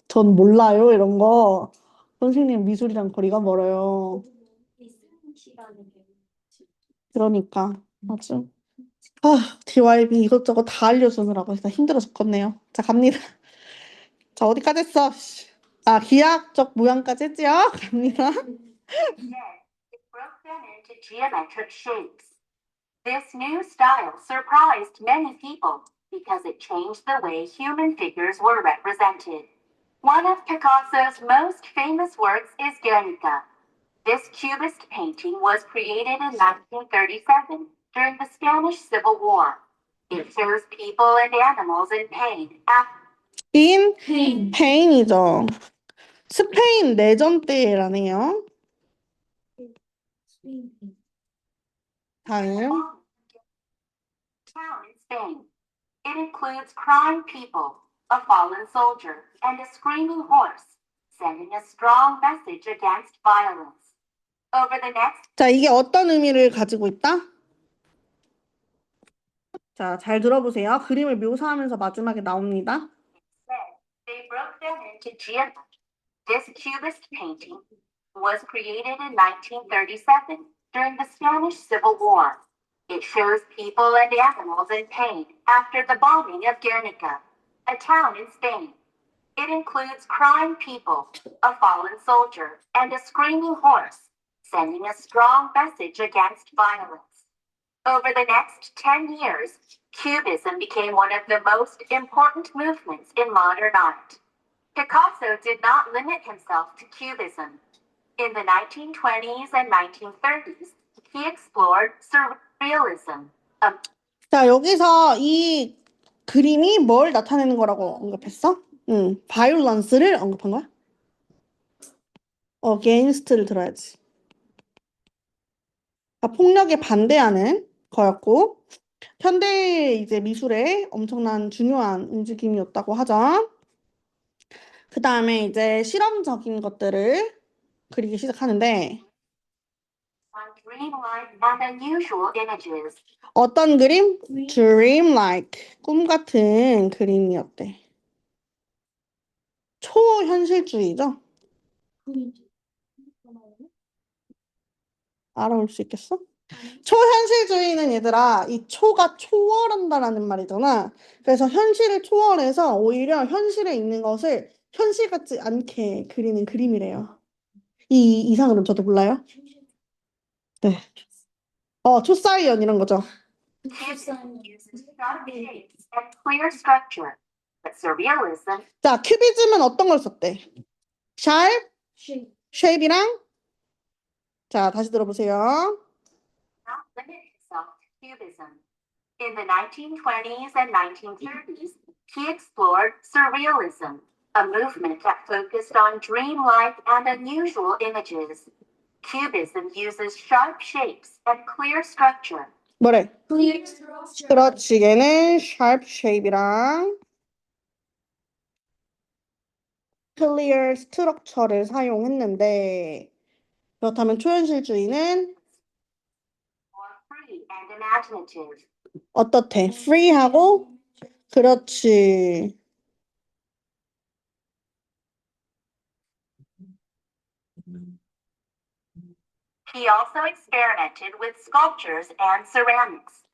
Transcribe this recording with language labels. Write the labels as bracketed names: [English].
[Korean] 전 몰라요, 이런 거. 선생님 미술이랑 거리가 멀어요. 시간을 그러니까 맞아. 아, DYB 이것저것 다 알려주느라고 진짜 힘들어 죽겠네요. 자, 갑니다. 자, 어디까지 했어? 씨. 아, 기하학적 모양까지 했지요? 갑니다. [English] Instead, it broke them into geometric shapes. This new style surprised many people because it changed the way human figures were represented. One of Picasso's most famous works is Guernica. This cubist painting was created in 1937 during the Spanish Civil War. It shows people and animals in pain after in [Korean] 페인. 페인이죠. 스페인 내전 때라네요. 스페인. 다음. [English] town in Spain. It includes crying people, a fallen soldier, and a screaming horse, sending a strong message against violence. Over the next [Korean] 자, 이게 어떤 의미를 가지고 있다? 자, 잘 들어보세요. 그림을 묘사하면서 마지막에 나옵니다. [English] day, they broke them into geometry. This cubist painting was created in 1937 during the Spanish Civil War. It shows people and animals in pain after the bombing of Guernica, a town in Spain. It includes crying people, a fallen soldier, and a screaming horse, sending a strong message against violence. Over the next 10 years, Cubism became one of the most important movements in modern art. Picasso did not limit himself to Cubism. In the 1920s and 1930s, he explored Surrealism, a [Korean] 자, 여기서 이 그림이 뭘 나타내는 거라고 언급했어? 바이올런스를 언급한 거야? against를 들어야지. 그러니까 폭력에 반대하는 거였고, 현대 이제 미술의 엄청난 중요한 움직임이었다고 하죠. 그 다음에 이제 실험적인 것들을 그리기 시작하는데, [English] on dreamlike and unusual images. [Korean] 어떤 그림? dreamlike, 꿈 같은 그림이었대. 초현실주의죠? 알아올 수 있겠어? 초현실주의는 얘들아, 이 초가 초월한다라는 말이잖아. 그래서 현실을 초월해서 오히려 현실에 있는 것을 현실 같지 않게 그리는 그림이래요. 이 이상으로는 저도 몰라요. 네. 초사이언 이런 거죠. [English] Cubism uses sharp shapes and clear structure, but Surrealism [Korean] 자, 큐비즘은 어떤 걸 썼대? 샵, 쉐입이랑 자, 다시 들어보세요. [English] not limit itself to Cubism. In the 1920s and 1930s, he explored Surrealism, a movement that focused on dreamlike and unusual images. Cubism uses sharp shapes and clear structure, [Korean] 뭐래? [English] clear structure. [Korean] 그렇지, 얘는 [English] sharp shape [Korean] 이랑 [English] clear structure [Korean] 를 사용했는데 그렇다면 초현실주의는 [English] more free and imaginative. [Korean] 어떻대? free하고 그렇지. [English] He also experimented with sculptures and ceramics.